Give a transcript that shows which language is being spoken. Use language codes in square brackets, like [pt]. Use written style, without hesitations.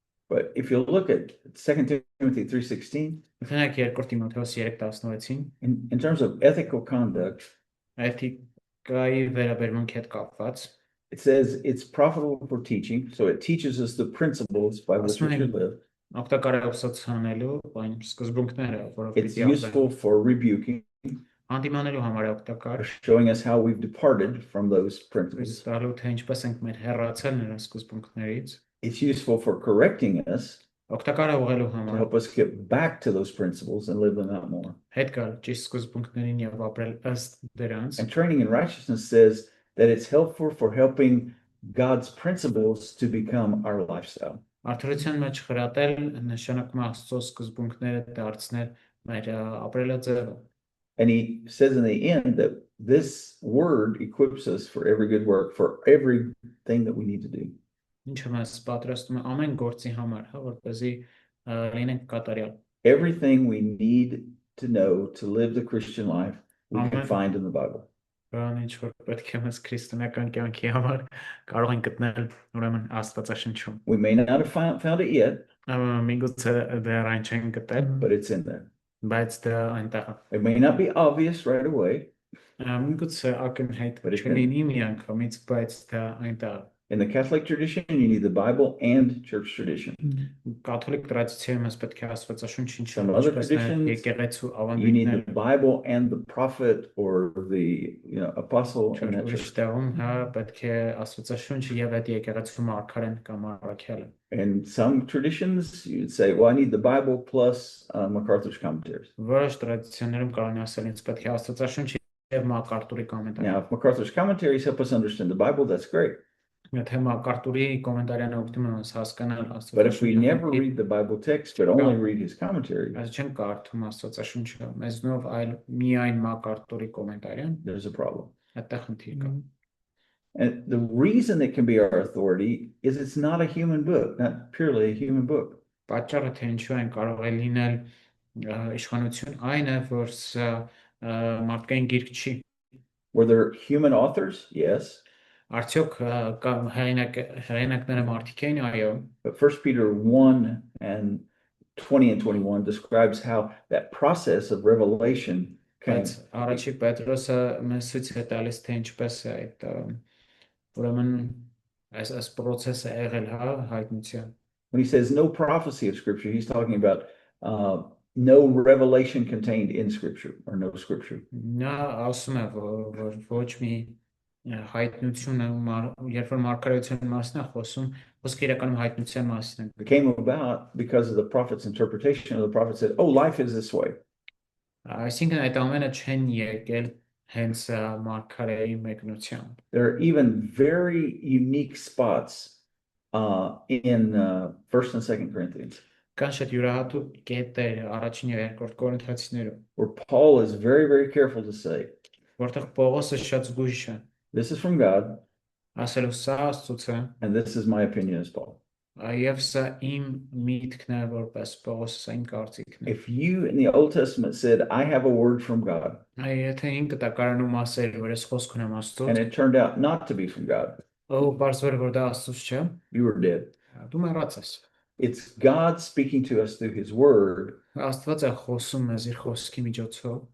[en] But if you look at 2 Timothy 3:16, [hy] Օրինակ 2 Տիմոթեոս 3:16-ին [en] in terms of ethical conduct, [hy] էթիկայի վերաբերմունքի հետ կապված [en] it says it's profitable for teaching, so it teaches us the principles by which we should live. [hy] օգտակար է ուսուցանելու այն սկզբունքները, որով [en] It's [hy] պիտի ապրենք։ [en] useful for rebuking, [hy] Հանդիմանելու համար է օգտակար, [en] for showing us how we've departed from those [hy] ցույց [en] principles. [hy] տալու թե ինչպես ենք մեր հեռացել նրանց սկզբունքներից, [en] It's useful for correcting us, [hy] օգտակար է ուղղելու [en] to [hy] համար, [en] help us get back to those principles and live them out more. [hy] հետ գալ ճիշտ սկզբունքներին եւ ապրել ըստ դրանց, [en] And training in righteousness says that it's helpful for helping God's principles to become our lifestyle. [hy] արդարության մեջ խրատել նշանակում է Աստծո սկզբունքները դարձնել մեր ապրելաձևը։ [en] And he says in the end that this word equips us for every good work, for everything that we need to do. [hy] Ինչը մեզ պատրաստում է ամեն գործի համար, հա, որպեսզի լինենք կատարյալ։ [en] Everything we need to know to live the Christian life, we can Amen. find in the Bible. [hy] Բան ինչ որ պետք է մեզ քրիստոնեական կյանքի համար կարող ենք գտնել ուրեմն Աստվածաշնչում։ [en] We may not have found it yet, [hy] Միգուցե դեռ այն չեն գտել, [en] but it's in there. [hy] բայց դա այնտեղ է։ [en] It may not be obvious right away. [hy] Միգուցե ակնհայտ [en] But it [hy] չլինի միանգամից, բայց դա այնտեղ է։ [en] In the Catholic tradition, you need the Bible and church tradition. [hy] Կաթոլիկ տրադիցիայում ես պետք է Աստվածաշունչին [en] Some other [hy] ինչպես նաև [en] traditions, [hy] եկեղեցու [en] You need [hy] ավանդույթներ [en] the Bible and the prophet or the apostle in that [hy] ուրիշ [en] church. [hy] տեղում, հա, պետք է Աստվածաշունչը եւ այդ եկեղեցու մարգարեն կամ առաքյալը։ [en] And some traditions, you'd say, well, I need the Bible plus MacArthur's commentaries. [hy] Որոշ տրադիցիաներում կարող են ասել, ինձ պետք է Աստվածաշունչը եւ Մակարտուրի կոմենտարը։ [en] Now, if MacArthur's commentaries help us understand the Bible, that's great. [hy] Եթե Մակարտուրի կոմենտարյանը օգնում են [en] us [hy] հասկանալ [en] But if we never [hy] Աստվածաշունչը, [en] read the Bible text, but only read his commentaries, [hy] այս չեն կարդում Աստվածաշունչը, մեզնով այլ միայն Մակարտուրի կոմենտարյան, [en] there's a problem. [hy] այդտեղ խնդիր կա։ [en] And the reason it can be our authority is it's not a human book, not purely a human book. [hy] Պատճառը թե ինչու են կարող է լինել իշխանություն այն է, որ սա մարդկային գիրք չի։ [en] Were there human authors? Yes. [hy] Արդյոք կամ հեղինակները մարդիկ էին, այո, [en] But 1 Peter 1 and 20 and 21 describes how that process of revelation came. [hy] բայց առաջի Պետրոսը մեզ ցույց է տալիս թե ինչպես է այդ ուրեմն այս process-ը եղել, հա, հայտնության։ [en] When he says no prophecy of Scripture, he's talking about no revelation contained in Scripture or no Scripture. [hy] Նա ասում է, որ ոչ մի հայտնությունը, երբ որ մարգարեության մասն է խոսում, խոսքը իրականում հայտնության մասն է։ [en] It came about because of the prophet's interpretation of the prophet said, oh, life is this way. [hy] Այսինքն այդ ամենը չեն եկել հենց մարգարեի մեկնությամբ։ [en] There are even very unique spots in 1st and 2nd Corinthians [hy] Կան շատ յուրահատուկ կետեր առաջին եւ երկրորդ Կորինթացիներում, [en] where Paul is very, very careful to say, [hy] որտեղ Պողոսը շատ զգույշ է, [en] this is from God [hy] ասելով սա Աստծուց է, [en] and this is my opinion as Paul. [hy] եւ սա իմ միտքն է որպես Պողոս, սա իմ կարծիքն է։ [en] If you in the Old Testament said, I have a word from God, [hy] Եթե ինքը տակարանում ասել, որ ես խոսք ունեմ [en] and [hy] Աստծուց, [en] it turned out not to be from God, [hy] ու բարձր որ դա Աստծուց չէ, [en] you were dead. [hy] դու մեռած ես։ [en] It's God speaking to us through his word. [hy] Աստված է խոսում մեզ իր խոսքի միջոցով։